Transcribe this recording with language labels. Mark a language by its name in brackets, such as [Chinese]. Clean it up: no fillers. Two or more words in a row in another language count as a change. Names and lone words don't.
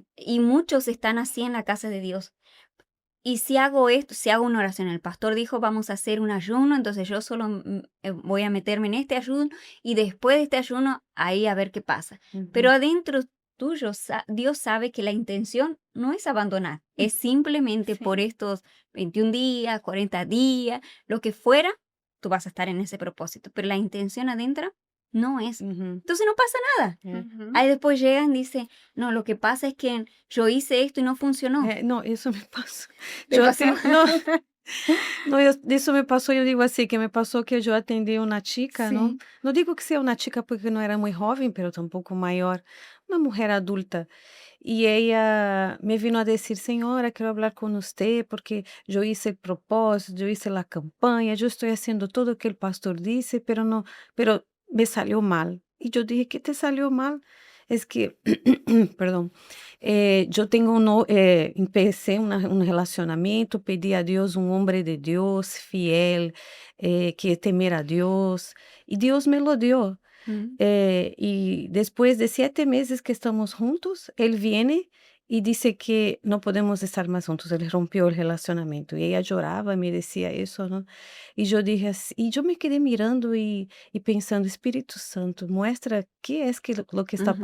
[Spanish] Y muchos están así en la casa de Dios. Y si hago esto, si hago una oración, el pastor dijo, vamos a hacer un ayuno, entonces yo solo voy a meterme en este ayuno y después de este ayuno, ahí a ver qué pasa. Pero Uhum. adentro tuyo, Dios sabe que la intención no es abandonar, es simplemente por [Portuguese] Sim. [Spanish] estos 21 días, 40 días, lo que fuera, tú vas a estar en ese propósito, pero la intención adentro no es. Uhum. Entonces no pasa nada. [Portuguese] É. Uhum. [Spanish] Ahí después llegan y dicen, no, lo que pasa es que yo hice esto y no funcionó. [Portuguese] É, não, isso me passou. [Spanish] ¿Te [Portuguese] Eu [Spanish] pasó? [Portuguese] até não, não, isso me passou, eu digo assim, que me passou que eu atendi uma chica, não? Sim. Não digo que seja uma chica porque não era muito jovem, pero tampouco maior, uma mulher adulta. E ela [Spanish] me vino [Portuguese] a dizer, senhora, quero falar com você porque eu hice o propósito, eu hice a campanha, eu estou fazendo tudo o que o pastor disse, pero não, [Spanish] pero me salió mal. [Portuguese] E eu [Spanish] dije, que te salió mal? Es que, [Portuguese] perdão, eu tenho empecé um relacionamento, pedi a Deus um homem de Deus, fiel, que temer a Deus, e Deus [Spanish] me lo dio. Mm, Y después de 7 meses que estamos juntos, él viene y dice que no podemos estar más juntos. Él rompió el relacionamiento y ella lloraba y me decía eso, ¿no? Y yo dije así, y yo me quedé mirando y pensando, Espíritu Santo, muestra qué es que lo que está